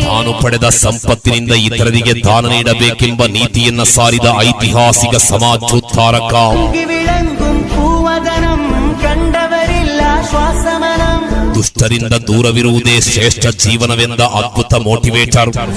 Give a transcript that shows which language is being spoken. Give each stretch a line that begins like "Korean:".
Kannada: ತಾನು ಪಡೆದ ಸಂಪತ್ತಿನಿಂದ ಇತರರಿಗೆ ದಾನ ನೀಡಬೇಕೆಂಬ ನೀತಿಯನ್ನ ಸಾರಿದ ಐತಿಹಾಸಿಕ ಸಮಾಜೋದ್ಧಾರಕ.
Malayalam: വിളങ്ങും പൂവദനം കണ്ടവരില്ല ശ്വാസമനം.
Kannada: ದುಷ್ಟರಿಂದ ದೂರವಿರುವುದೇ ಶ್ರೇಷ್ಠ ಜೀವನವೆಂದ ಅದ್ಭುತ ಮೋಟಿವೇಟರ್.